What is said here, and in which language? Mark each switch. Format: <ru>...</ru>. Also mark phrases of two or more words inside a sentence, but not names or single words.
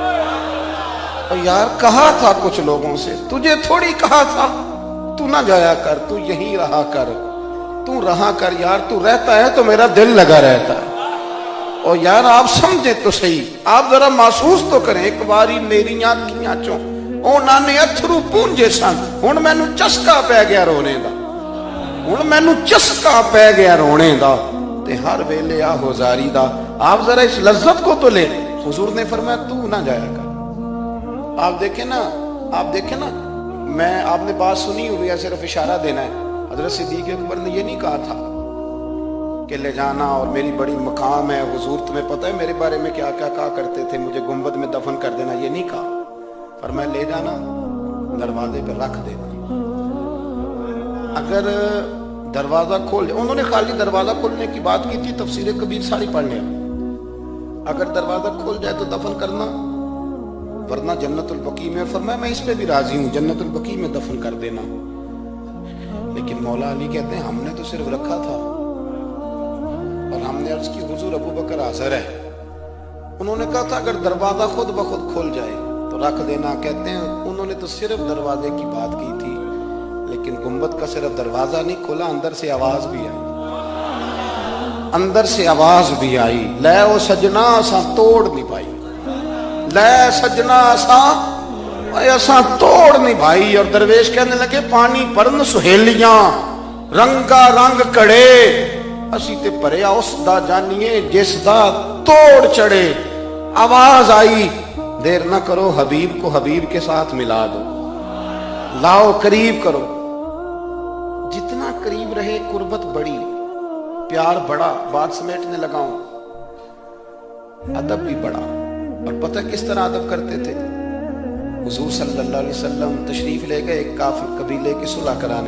<ur>اور یار کہا تھا کچھ لوگوں سے، تجھے تھوڑی کہا تھا تو نہ جایا کر، تو یہیں رہا کر، تو رہا کر یار، تو رہتا ہے تو میرا دل لگا رہتا ہے۔ اور یار آپ سمجھیں تو صحیح، آپ ذرا محسوس تو کریں،</ur> <pa>ایک باری میری آنکھیاں چوں اونا نے اتھرو پونجے سن، ہن مینوں چسکا پی گیا رونے دا، ہن مینوں چسکا پی گیا رونے دا، تے ہر ویلے آہوزاری دا۔</pa> <ur>آپ ذرا اس لذت کو تو لے۔ حضور نے فرمایا تو نہ جایا کر۔ آپ دیکھیں نا، میں آپ نے بات سنی ہوئی ہے، صرف اشارہ دینا ہے۔ حضرت صدیق اکبر نے یہ نہیں کہا تھا کہ لے جانا اور میری بڑی مقام ہے، حضور تمہیں پتہ ہے میرے بارے میں کیا کیا کہا کرتے تھے، مجھے گنبد میں دفن کر دینا، یہ نہیں کہا۔ فرمایا لے جانا، دروازے پہ رکھ دینا. اگر دروازہ کھول، انہوں نے خالی دروازہ کھولنے کی بات کی تھی، تفسیر کبیر ساری پڑھنے. اگر دروازہ کھول جائے تو دفن کرنا، ورنہ جنت البقیع میں. فرمایا میں اس پہ بھی راضی ہوں، جنت البقیع میں دفن کر دینا۔ لیکن مولا علی کہتے ہیں ہم نے تو صرف رکھا تھا، اور ہم نے عرض کی حضور ابو بکر حاضر ہے. انہوں نے کہا تھا اگر دروازہ خود بخود کھل جائے تو رکھ دینا. کہتے ہیں انہوں نے تو صرف دروازے کی بات کی تھی، لیکن گنبد کا صرف دروازہ نہیں کھولا، اندر سے آواز بھی آئی، اندر سے آواز بھی آئی,</ur> <pa>لے او سجنا اسا توڑ نہیں پائی، لے سجنا اسا توڑ نہیں بھائی.</pa> <ur>اور درویش کہنے لگے</ur> <pa>پانی بھرن سہیلیاں رنگا رنگ کڑے، اسی تے بھریا اس دا جانیئے جس دا توڑ چڑھے.</pa> <ur>آواز آئی دیر نہ کرو، حبیب کو حبیب کے ساتھ ملا دو، لاؤ قریب کرو. جتنا قریب رہے قربت بڑی، پیار بڑا. بات سمیٹنے لگاؤں، ادب بھی بڑا. اور پتہ کس طرح ادب کرتے تھے؟ حضور</ur> <ar>صلی اللہ علیہ وسلم</ar> <ur>تشریف لے گئے ایک کافر قبیلے کی صلح کرانے.</ur>